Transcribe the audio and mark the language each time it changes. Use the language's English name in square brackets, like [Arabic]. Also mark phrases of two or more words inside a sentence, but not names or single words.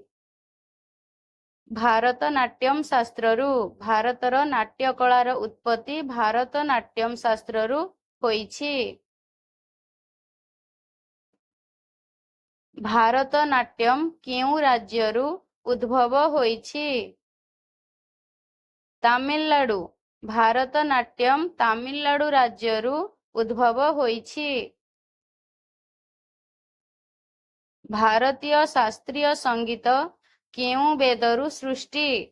[Odia] ଭାରତନାଟ୍ୟମ ଶାସ୍ତ୍ରରୁ। ଭାରତର ନାଟ୍ୟ କଳାର ଉତ୍ପତ୍ତି ଭାରତନାଟ୍ୟମ ଶାସ୍ତ୍ରରୁ ହୋଇଛି। ଭାରତନାଟ୍ୟମ କେଉଁ ରାଜ୍ୟରୁ ଉଦ୍ଭବ ହୋଇଛି? तामिलनाडु। ଭାରତନାଟ୍ୟମ ତାମିଲନାଡୁ ରାଜ୍ୟରୁ ଉଦ୍ଭବ ହୋଇଛି। ଭାରତୀୟ ଶାସ୍ତ୍ରୀୟ ସଙ୍ଗୀତ କେଉଁ ବେଦରୁ ସୃଷ୍ଟି?